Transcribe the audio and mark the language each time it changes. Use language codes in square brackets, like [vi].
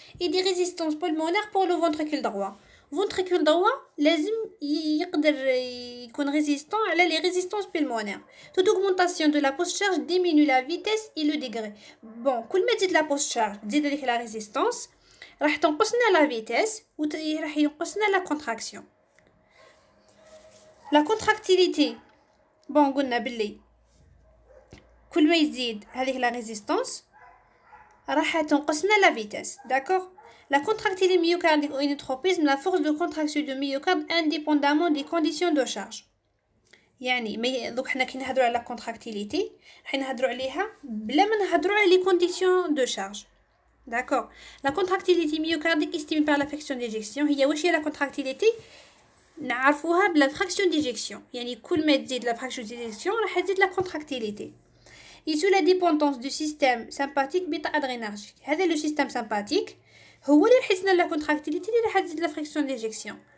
[fr] Et des résistances pulmonaires pour le ventricule droit. Ventricule droit [ar] لازم يقدر يكون [fr] résistant على les résistances pulmonaires. Toute augmentation de la postcharge diminue la vitesse et le degré. [ar] Bon, كل ما تزيد [fr] la postcharge [ar] تزيد هذيك [fr] la résistance [ar] راح تنقصنا [fr] la vitesse [ar] وراح ينقصنا [fr] la contraction. La contractilité. [ar] Bon, قلنا باللي كل ما يزيد هذيك [fr] la résistance [ar] راح تنقصنا [fr] la vitesse. D'accord? La contractilité myocardique ou inotropisme, la force de contraction du myocarde indépendamment des conditions de charge. [ar] يعني دوك حنا كي نهضروا على كونتراكتيليتي راح نهضروا عليها بلا ما نهضروا على لي كونديسيون دو شارج. [fr] D'accord. La contractilité myocardique estimée par la fraction d'éjection [ar] هي واش هي [fr] la contractilité [ar] نعرفوها بلا [fr] fraction d'éjection [ar] يعني كل ما تزيد [fr] la fraction d'éjection [ar] راح تزيد [fr] la contractilité. Et sous la dépendance du système sympathique bêta adrénergique. [ar] هذا [fr] le système sympathique [ar] هو اللي راح يزيد [fr] la contractilité [ar] اللي راح تزيد [fr] la fraction d'éjection.